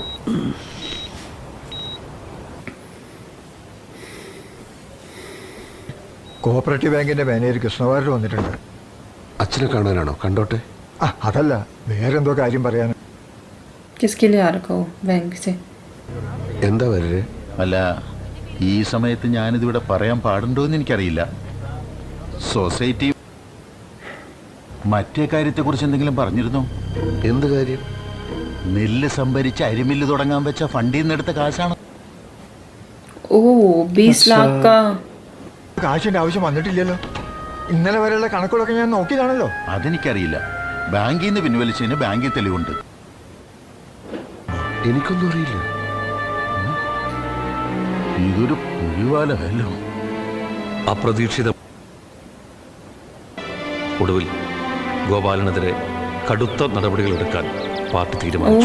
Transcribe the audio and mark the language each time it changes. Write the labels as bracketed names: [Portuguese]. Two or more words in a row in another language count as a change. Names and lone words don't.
[Malayalam] കോഓപ്പറേറ്റീവ് ബാങ്കിന്റെ മാനേജർ കൃഷ്ണവാര്യർ വന്നിട്ടുണ്ട്. അച്ഛനെ കാണാനാണോ? കണ്ടോട്ടെ. അതല്ല, വേറെന്തോ കാര്യം പറയാൻ. [Hindi] किसके लिए आ रखा हो बैंक से? [Malayalam] എന്താ വരേ? അല്ല, ഈ സമയത്ത് ഞാനിതിവിടെ പറയാൻ പാടുണ്ടോ എന്ന് എനിക്കറിയില്ല. സൊസൈറ്റി മറ്റേ കാര്യത്തെക്കുറിച്ച് എന്തെങ്കിലും പറഞ്ഞിരുന്നോ? എന്ത് കാര്യം? നെല്ല് സംഭരിച്ച് അരിമില്ല് തുടങ്ങാൻ വെച്ച ഫണ്ടിൽ നിന്ന് എടുത്ത കാശാണ്. [Hindi] ओ 20 लाख का. [Malayalam] കാശിന്റെ ആവശ്യം വന്നിട്ടില്ലല്ലോ. ഇന്നലെ വരെയുള്ള കണക്കുകളൊക്കെ ഞാൻ നോക്കിയതാണല്ലോ. അതെനിക്കറിയില്ല. ബാങ്കിൽ നിന്ന് പിൻവലിച്ചതിന് ബാങ്കിൽ തെളിവുണ്ട്. എനിക്കൊന്നും അറിയില്ല. ഇതൊരു പുലിവാലല്ലോ. അപ്രതീക്ഷിത ഒടുവിൽ ഗോപാലനെതിരെ കടുത്ത നടപടികളെടുക്കാൻ പാർട്ടി തീരുമാനിച്ചു.